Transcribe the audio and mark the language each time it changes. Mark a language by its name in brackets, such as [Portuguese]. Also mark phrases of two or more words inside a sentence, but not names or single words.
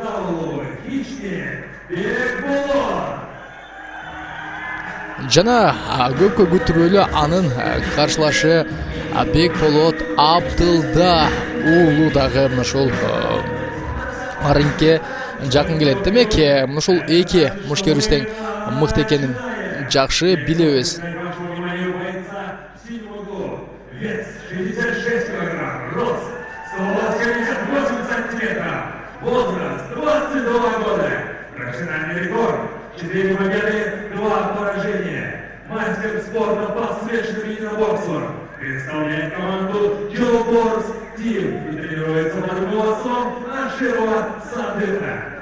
[Kyrgyz] Жана көпкө көтүрөлүү анын каршылашы Бекболот Абдылда уулу дагы ушул рингке жакын келет. Демек ушул эки мушкерибиз тең мыкты экенин жакшы билебиз. [Russian] Вес 66 килограмм, рост 178 сантиметров, возраст 22 года, профессиональный рекорд, 4 победы, 2 поражения, мастер спорта по смешанным единоборствам, представляет команду Юлборс Тим и тренируется под руководством Аширова Садыка.